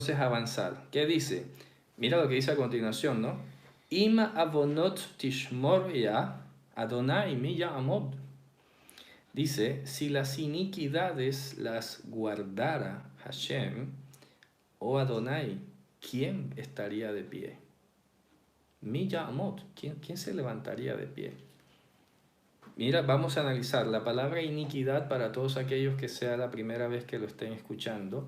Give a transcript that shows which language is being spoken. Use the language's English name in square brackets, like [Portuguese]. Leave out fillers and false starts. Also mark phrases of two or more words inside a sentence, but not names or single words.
[Spanish] avanzar. ¿Qué dice? Mira lo que dice a continuación, ¿no? [Hebrew] אם עונות תשמר יה אדני מי יעמד. [Spanish] Dice, si las iniquidades las guardara Hashem o Adonai, ¿quién estaría de pie? [Hebrew] מי יעמד, [Spanish] ¿quién se levantaría de pie? Mira, vamos a analizar la palabra iniquidad para todos aquellos que sea la primera vez que lo estén escuchando.